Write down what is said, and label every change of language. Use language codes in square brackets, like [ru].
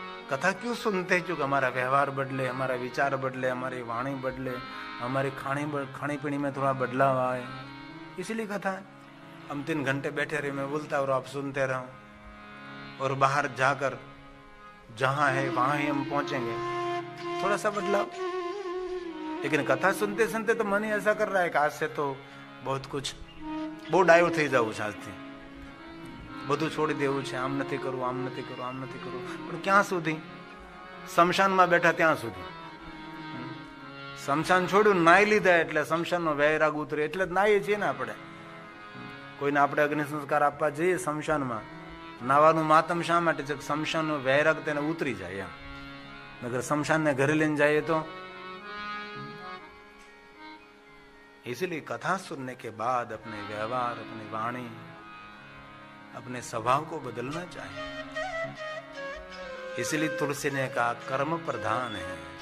[hi] कथा क्यों सुनते हैं? क्योंकि हमारा व्यवहार बदले, हमारा विचार बदले, हमारी वाणी बदले, हमारे खाने पीने में थोड़ा बदलाव आए, इसलिए कथा है। हम 3 घंटे बैठे रहे, मैं बोलता और आप सुनते रहो, और बाहर जाकर जहां है वहां ही हम पहुंचेंगे, थोड़ा सा बदलाव। लेकिन कथा सुनते सुनते तो मन ही ऐसा कर रहा है कि आज से तो बहुत कुछ [gu] બહુ ડાયો થઈ જવું છે, આજથી બધું છોડી દેવું છે, આમ નથી કરવું, આમ નથી કરવું, આમ નથી કરવું. પણ ક્યાં સુધી? સ્મશાનમાં બેઠા ત્યાં સુધી. સ્મશાન છોડ્યું, નાઈ લીધા એટલે સ્મશાનનો વૈરાગ ઉતરે, એટલે જ નાઈએ છીએ ને આપણે. કોઈને આપણે અગ્નિ સંસ્કાર આપવા જઈએ સ્મશાનમાં, નાવાનું માતમ શા માટે છે? સ્મશાનનો વૈરાગ તેને ઉતરી જાય એમ. નગર સ્મશાનને ઘરે લઈને જઈએ તો [hi] इसलिए कथा सुनने के बाद अपने व्यवहार, अपनी वाणी, अपने स्वभाव को बदलना चाहिए. इसलिए तुलसी ने कहा कर्म प्रधान है.